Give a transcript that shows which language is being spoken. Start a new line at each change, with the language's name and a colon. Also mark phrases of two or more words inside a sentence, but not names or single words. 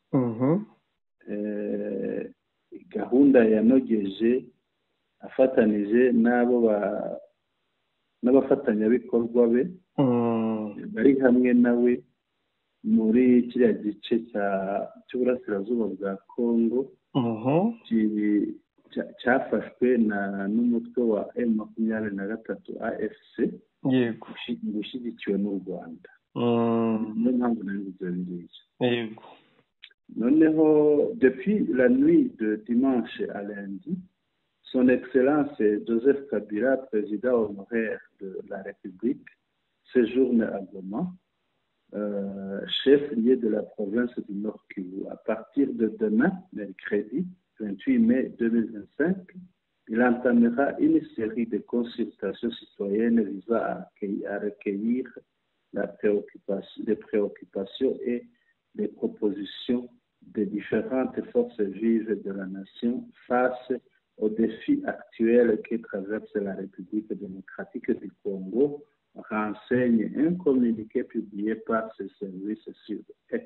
Kinyarwanda: gahunda yanogeje afatanije n'abafatanyabikorwa be bari hamwe nawe muri kiriya gice cy'uburasirazuba bwa Congo cyafashwe n'umutwe wa M23 AFC, yego, ushyigikiwe n'u Rwanda. Niyo mpamvu nari ibyo ngibyo. Yego.
French: Noneho depuis la nuit de dimanche à lundi, son excellence Joseph Kabila, président honoraire de la République, séjourne à Goma, chef-lieu de la province du Nord Kivu. À partir de demain, mercredi 28 mai 2025, il entamera une série de consultations citoyennes visant à recueillir les préoccupations et les propositions des différentes forces vives de la nation face aux défis actuels que traverse la République démocratique du Congo, renseigne un communiqué publié par ce service sur X.